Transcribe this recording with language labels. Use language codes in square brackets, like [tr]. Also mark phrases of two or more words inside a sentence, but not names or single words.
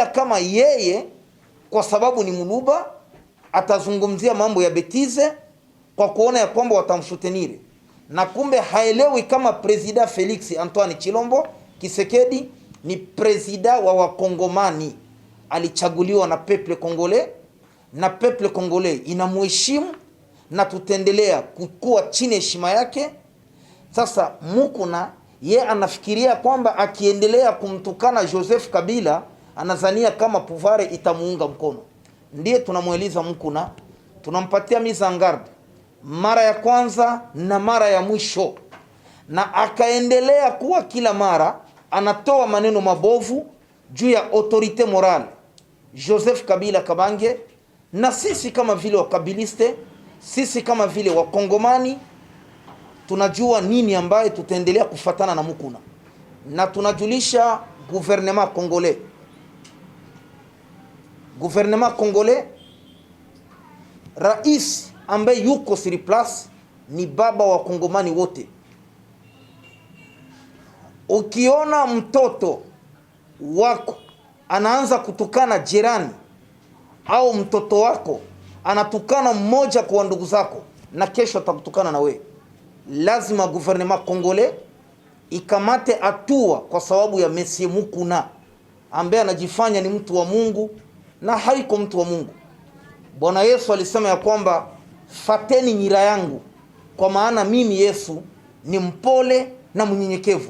[sw] kama yeye kwa sababu ni muluba atazungumzia mambo ya betize kwa kuona ya kwamba watamshutenire, na kumbe haelewi kama Presida Felix Antoine Chilombo Kisekedi ni presida wa wakongomani, alichaguliwa na [fr] peuple congolais, [sw] na [fr] peuple congolais [sw] inamheshimu na tutendelea kukua chini heshima yake. Sasa Mukuna ye anafikiria kwamba akiendelea kumtukana Joseph Kabila anazania kama puvare itamuunga mkono. Ndiye tunamweleza Mukuna, tunampatia [fr] mise en garde [sw] mara ya kwanza na mara ya mwisho, na akaendelea kuwa kila mara anatoa maneno mabovu juu ya [fr] autorite morale [sw] Joseph Kabila Kabange. Na sisi kama vile wakabiliste, sisi kama vile wakongomani tunajua nini ambaye tutaendelea kufatana na Mukuna, na tunajulisha [fr] gouvernement congolais. Gouvernement congolais, [sw] rais ambaye yuko [fr] sur place [sw] ni baba wa kongomani wote. Ukiona mtoto wako anaanza kutukana jirani au mtoto wako anatukana mmoja kwa ndugu zako na kesho atakutukana na we, lazima [fr] gouvernement congolais [sw] ikamate hatua kwa sababu ya Monsieur Mukuna ambaye anajifanya ni mtu wa Mungu na haiko mtu wa Mungu. Bwana Yesu alisema ya kwamba fateni nira yangu kwa maana mimi Yesu ni mpole na mnyenyekevu.